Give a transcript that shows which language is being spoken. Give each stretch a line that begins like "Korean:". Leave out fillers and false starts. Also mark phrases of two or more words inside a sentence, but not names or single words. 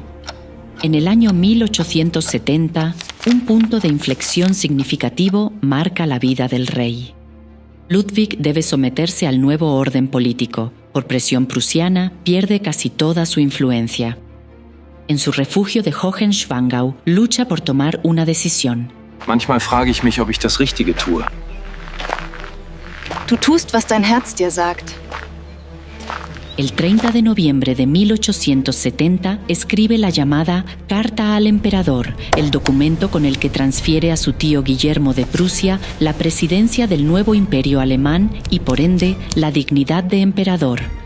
Spanish: En el año 1870, un punto de inflexión significativo marca la vida del rey. Ludwig debe someterse al nuevo orden político. Por presión prusiana, pierde casi toda su influencia. En su refugio de Hohenschwangau lucha por tomar una decisión.
German: Manchmal frage ich mich, ob ich das Richtige tue. Du tust, was dein Herz dir sagt.
Spanish: El 30 de noviembre de 1870 escribe la llamada Carta al Emperador, el documento con el que transfiere a su tío Guillermo de Prusia la presidencia del nuevo imperio alemán y, por ende, la dignidad de emperador.